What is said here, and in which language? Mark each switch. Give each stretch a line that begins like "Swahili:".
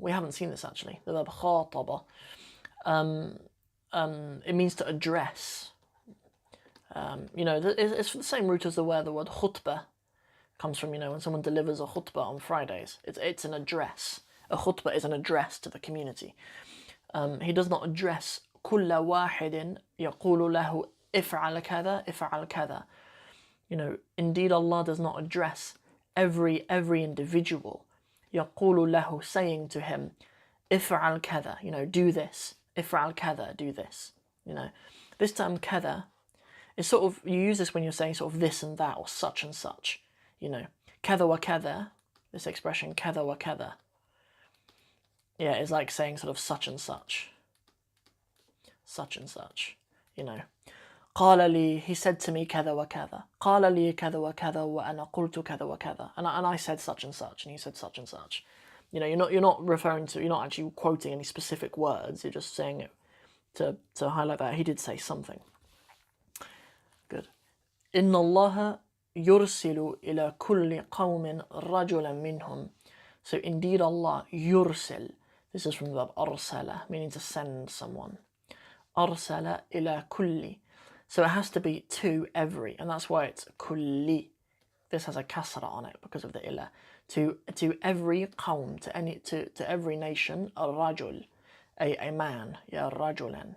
English: We haven't seen this actually. The verb khataba. It means to address. You know, it's the same root as where the word khutbah comes from. You know, when someone delivers a khutbah on Fridays, it's an address. A khutbah is an address to the community.
Arabic: He does not address كل واحد يقول له افعل كذا افعل كذا.
English: You know, indeed Allah does not address every individual. يقول له, saying to him, افعل كذا, you know, do this. افعل كذا, do this. You know, this term كذا is sort of, you use this when you're saying sort of this and that or such and such. You know, كذا وكذا, this expression كذا وكذا. Yeah, it's like saying sort of such and such. Such and such, you know. قال لي, he said to me كذا وكذا.
Arabic: قال لي كذا وكذا وأنا قلت كذا وكذا.
English: And I said such and such, and he said such and such. You know, you're not referring to, you're not actually quoting any specific words. You're just saying it to highlight that he did say something. Good.
Arabic: إن الله يرسل إلى كل قوم رجلا منهم.
English: So indeed Allah يرسل. This is from the verb أرسل, meaning to send someone.
Arabic: أرسل إلى كل.
English: So it has to be to every, and that's why it's kulli. This has a kasra on it because of the ila. To every qawm, to every nation, a rajul, a man, ya rajulan.